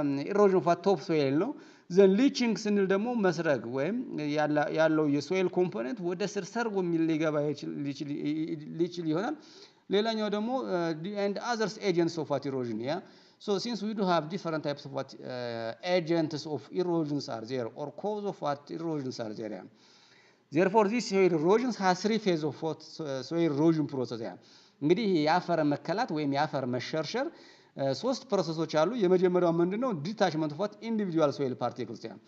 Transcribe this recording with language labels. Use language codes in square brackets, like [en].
[am] erosion of top soil ነው። then leaching ስንል ደግሞ መስረግ ወይም ያለው የሶይል ኮምፖነንት ወደ ስር ሰርጎ ሊገባ ሊችል ይሆናል። ሌላኛው ደግሞ [en] and other agents of what erosion. So since we do have different types of what agents of erosions are there or cause of what erosions are there. Therefore this soil erosion has three phases of what soil erosion process. [am] እንግዲህ የአፈር መከላት ወይም የአፈር መሸርሸር ሶስት ፕሮሰሶች አሉ። የመጀመሪያው ምንድነው? [en] ዲታችመንት ኦፍ what individual soil particles.